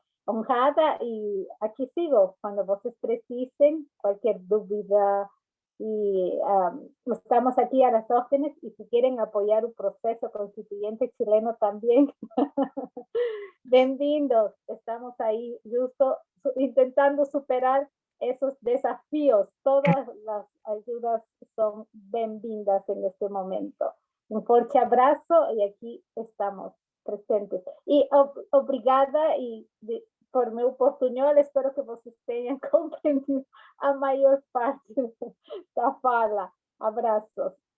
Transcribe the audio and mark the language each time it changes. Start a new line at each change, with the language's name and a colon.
Portuguese: Honrada, e aqui sigo quando vocês precisem, qualquer dúvida. E estamos aqui às ordens, e se querem apoiar o processo constituinte chileno também, bem-vindos. Estamos aí justo tentando superar
Spanish: esos desafíos. Todas las ayudas son
Portuguese: bem-vindas
Spanish: en este momento. Un fuerte abrazo y aquí estamos presentes.
Portuguese: Y obrigada por meu portunhol, espero que vocês tenham compreendido a maior parte da fala. Abraços.